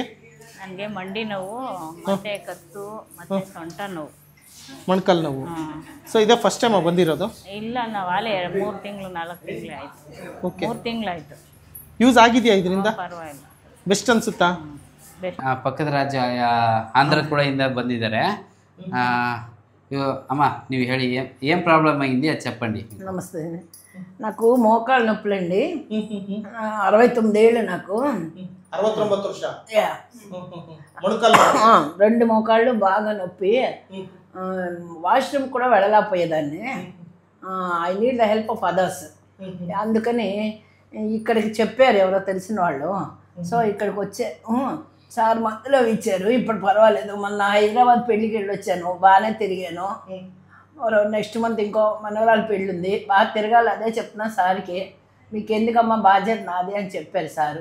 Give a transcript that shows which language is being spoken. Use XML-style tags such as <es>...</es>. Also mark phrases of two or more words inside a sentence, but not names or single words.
<kn>ನನಗೆ ಮಂಡಿ ನೋವು, ಮತ್ತೆ ಕತ್ತು, ಮತ್ತೆ ಸೊಂಟ ನೋವು, ಮೊಣಕಾಲು ನೋವು. ಸೊ ಇದೇ</kn> <en>first time</en> <kn>ಬಂದಿರೋದು? ಇಲ್ಲ, ನಾವು ಅಲ್ಲೇ 3 ತಿಂಗಳು 4 ತಿಂಗಳು ಆಯ್ತು. 3 ತಿಂಗಳಾಯ್ತು. ಯೂಸ್ ಆಗಿದೆಯಾ ಇದರಿಂದ? ಪರವಾಗಿಲ್ಲ, ಬೆಸ್ಟ್ ಅನ್ಸುತ್ತಾ? ಪಕ್ಕದ ರಾಜ್ಯ ಆಂಧ್ರ ಕೂಡ ಇಂದ ಬಂದಿದ್ದಾರೆ.</kn> <te>అమ్మ నువ్వు ಹೇಳಿ ఏం ప్రాబ్లం అయింది అది చెప్పండి. నమస్తే, నాకు మోకాళ్ళ నొప్పులండి. 69 ఏళ్ళు నాకు.</te> <kn>69 ವರ್ಷ.</kn> <te>రెండు మోకాళ్ళు బాగా నొప్పి, వాష్రూమ్ కూడా వెళ్ళలేకపోయేదాన్ని.</te> <en>I need the help of others.</en> <te>అందుకని ఇక్కడికి చెప్పారు ఎవరో తెలిసిన వాళ్ళు. సో ఇక్కడికి వచ్చే సార్ మందులో ఇచ్చారు, ఇప్పుడు పర్వాలేదు. మొన్న హైదరాబాద్ పెళ్ళికి వెళ్ళొచ్చాను, బాగానే తిరిగాను.</te> <en>next month</en> <te>ఇంకో మనవరాలు పెళ్ళి ఉంది, బాగా తిరగాలి. అదే చెప్తున్నా సార్కి, మీకు ఎందుకమ్మా బాధ్యత నాది అని చెప్పారు సారు.</te>